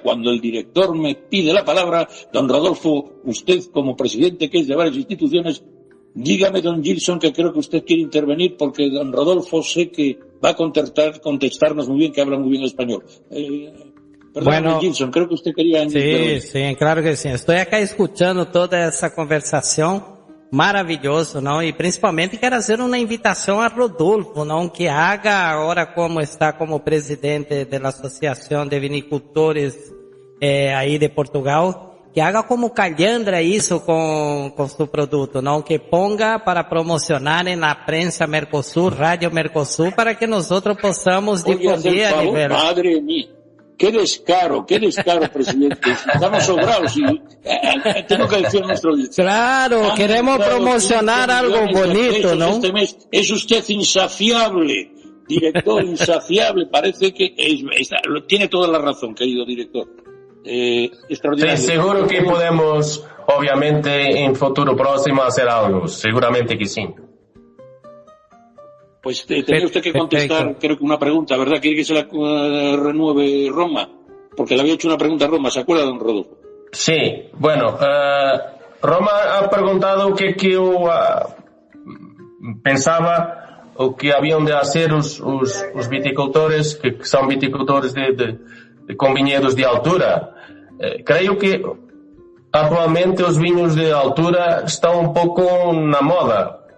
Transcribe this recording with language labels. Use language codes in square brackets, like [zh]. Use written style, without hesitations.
[es] Cuando el director me pide la palabra, don Rodolfo, usted como presidente que es de varias instituciones, dígame, don Gilson, que creo que usted quiere intervenir, porque don Rodolfo sé que va a contestarnos muy bien, que habla muy bien español. Perdón, Gilson, creo que usted quería... Sí, claro que sí. Estoy acá escuchando toda [pt] essa conversação, maravilhoso, não? E principalmente quero fazer uma invitação a Rodolfo, não? [es] Que haga [pt] agora, como está como presidente da Associação de Vinicultores aí de Portugal, que haga como Calhandra isso com seu produto, não? [es] Que ponga para promocionar [pt] na prensa Mercosul, Rádio Mercosul, para que nós possamos difundir a nível... [es] Madre mía, qué descaro, presidente. Estamos sobrados y tengo que decir nuestro... Claro, queremos promocionar algo bonito, ¿no? Este mes es usted insaciable, director, insaciable. Parece que tiene toda la razón, querido director. Extraordinario. Sí, seguro que podemos, obviamente, en futuro próximo hacer algo. Seguramente que sí. Pues tenía usted que contestar, creo que una pregunta, ¿verdad? ¿Quiere que se la renueve Roma? Porque le había hecho una pregunta a Roma, ¿se acuerda, don Rodolfo? Sí, bueno, Roma ha preguntado que yo pensaba o que habían de hacer [pt] os viticultores, que são viticultores com vinhedos de altura. Creio que atualmente os vinhos de altura estão um pouco na moda.